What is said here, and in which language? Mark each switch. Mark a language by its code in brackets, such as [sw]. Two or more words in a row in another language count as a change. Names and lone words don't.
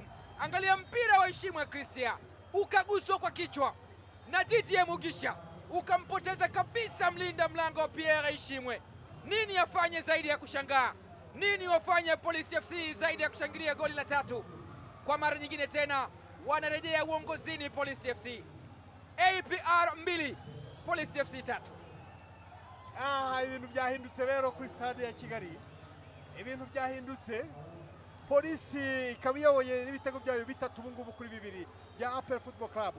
[sw] Angalia mpira wa Ishimwe Christian ukaguswa kwa kichwa na Didier Mugisha, ukampoteza kabisa mlinda mlango wa Pierre Ishimwe. Nini afanye zaidi ya kushangaa? Nini wafanye Police FC zaidi ya kushangilia goli la tatu? Kwa mara nyingine tena wanarejea uongozini Police FC. APR 2 Police FC 3. [rw] Ibintu byahindutse rero kuri stade ya Kigali. Ibintu byahindutse. Polisi ikaba iyoboye n'ibitego byayo bitatu ubungubu kuri 2 bya APR Football Club.